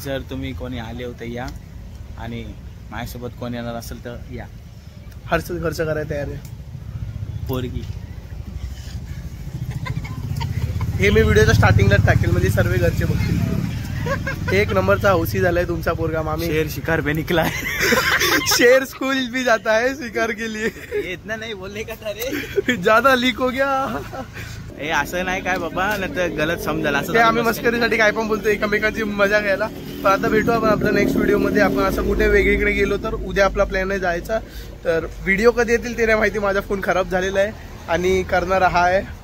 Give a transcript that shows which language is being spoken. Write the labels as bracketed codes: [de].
[mr] जर तुम्ही कोणी आले होते या आणि माझ्यासोबत कोण येणार असेल तर या. खर्च करायला तयार आहे. पोरगी हे मी व्हिडिओच्या स्टार्टिंगलाच टाकेल म्हणजे सर्व घरचे बघतील. एक नंबरचा हौसी झालाय तुमचा पोरगा. मामी [hi] शेर शिकार पे निकला है. शेर स्कूल भी जाता है शिकार के लिए. ये इतना नहीं बोलने का था रे. ज्यादा लीक हो गया. [mr] हे असं नाही काय बाबा नाही तर गलत समजाल असं. ते आम्ही मस्करीसाठी काय पण बोलतो एकमेकांची मजा घ्यायला. पण आता भेटू आपण आपल्या नेक्स्ट व्हिडिओमध्ये. आपण असं कुठे वेगळीकडे गेलो तर उद्या आपला प्लॅन आहे जायचा. तर व्हिडिओ कधी येतील ते नाही माहिती. माझा फोन खराब झालेला आहे आणि करणारा हा आहे.